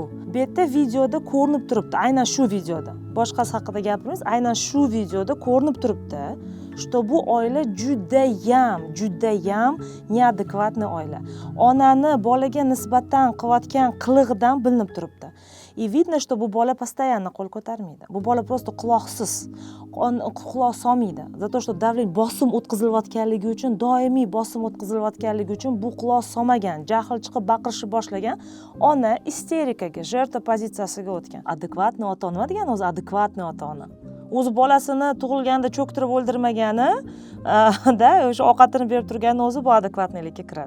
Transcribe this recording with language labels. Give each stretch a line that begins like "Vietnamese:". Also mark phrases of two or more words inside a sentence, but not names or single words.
Uzbek: Bu yerda videoda ko'rinib turibdi, aynan shu videoda. Boshqasi haqida gapiramiz, aynan shu videoda ko'rinib turibdi, что bu oila judayam neadekvatniy oila. Onani bolaga nisbatan qilayotgan qilig'idan bilinib turibdi.
Russian: И видно, что
Uzbek: bu bola постоянно qo'l ko'tarmaydi. Bu bola просто quloqsiz. Quloq solmaydi.
Russian: Зато что давление
Uzbek: bosim o'tkazilayotganligi uchun, doimiy bosim o'tkazilayotganligi uchun bu quloq solmagan, jahl chiqib baqirishni boshlagan, ona isterikaga, jертва pozitsiyasiga o'tgan. Adekvatniy ota-ona nima degani o'zi adekvatniy ota-ona? O'zi bolasini tug'ilganda cho'ktirib o'ldirmagani, da o'sha ovqatini berib turgani o'zi bu adekvatnilikka kiradi.